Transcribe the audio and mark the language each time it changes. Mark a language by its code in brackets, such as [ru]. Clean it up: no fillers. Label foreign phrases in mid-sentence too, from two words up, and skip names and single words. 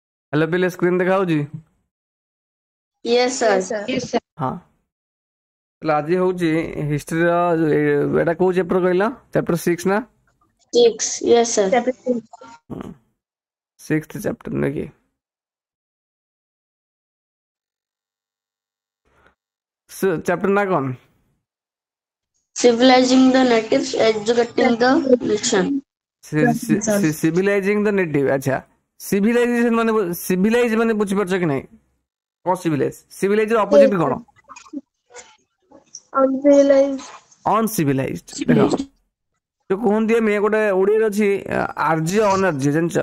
[hi] हेलो पिले स्क्रीन देखा जी। [en] Yes sir. [or] हाँ ତାହେଲେ ଆଜି ହଉଛି ହିଷ୍ଟ୍ରିର ଏଇଟା କୋଉ ଚାପ୍ଟର କହିଲ? ଚାପ୍ଟର 6 ନା? [en] Six yes sir. sixth chapter [or] ନୁହେଁ କି? ଚାପ୍ଟର ନା କଣ? [en] Civilising the Natives Educating the Nation. Civilising the native. [or] ଆଚ୍ଛା, ସିଭିଲାଇଜେସନ ମାନେ ସିଭିଲାଇଜ ମାନେ ବୁଝିପାରୁଛ କି ନାହିଁ? କଣ ସିଭିଲାଇଜ? ସିଭିଲାଇଜ ର ଅପୋଜିଟ କଣ? ଅନସିଭିଲାଇଜଡ। ଦେଖ, ଯୋଉ କୁହନ୍ତି ଆମେ ଗୋଟେ ଓଡିଆରେ ଅଛି ଆର୍ଯ୍ୟ ଅନର୍ଜ୍ୟ, ଜାଣିଛ?